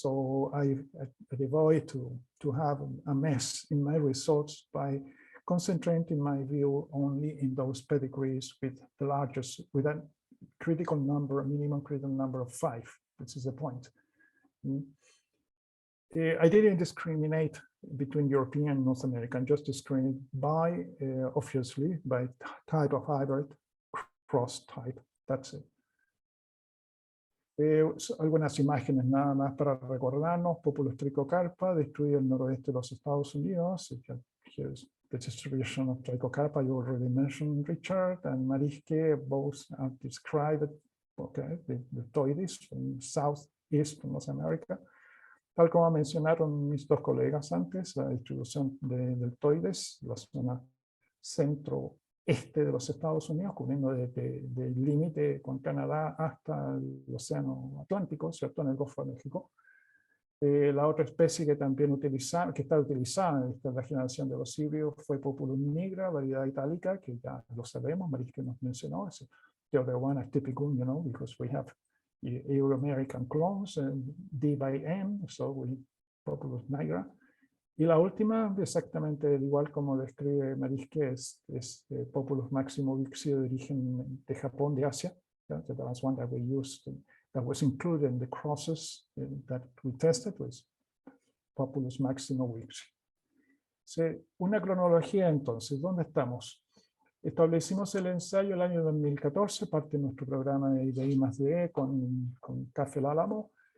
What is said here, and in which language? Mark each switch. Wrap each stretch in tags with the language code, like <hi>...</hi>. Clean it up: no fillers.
<en>So I avoid to have a mess in my results by concentrating my view only in those pedigrees with the largest, with a critical number, a minimum critical number of 5. This is the point. I didn't discriminate between European and North American, just discriminate by, obviously, by type of hybrid, cross type. That's it.</en> <es>Algunas imágenes nada más para recordarnos. Populus tricocarpa, destruido el noroeste de los Estados Unidos.</es> <en>Here's the distribution of tricocarpa. You already mentioned Richard and Marisque, both are described, okay, the deltoides from southeast North America.</en> <es>Tal como mencionaron mis 2 colegas antes, la distribución de deltoides, la zona centro-este de los Estados Unidos, cubriendo del límite con Canadá hasta el Océano Atlántico, ¿cierto?, en el Golfo de México. La otra especie que también está utilizada en esta generación de los híbridos fue Populus nigra, variedad itálica, que ya lo sabemos, Marisque nos mencionó.</es> <en>The other one is typical, you know, because we have Euro-American clones, D by M, so we Populus nigra.</en> <es>Y la última, exactamente igual como describe Marisque, es Populus maximo vixio de origen de Japón, de Asia.</es> <en>That was one that we used, that was included in the crosses that we tested, was Populus maximo vixio.</en> <es>Una cronología entonces, ¿dónde estamos? Establecimos el ensayo el año 2014, parte de nuestro programa de I+D con Café El Álamo.</es>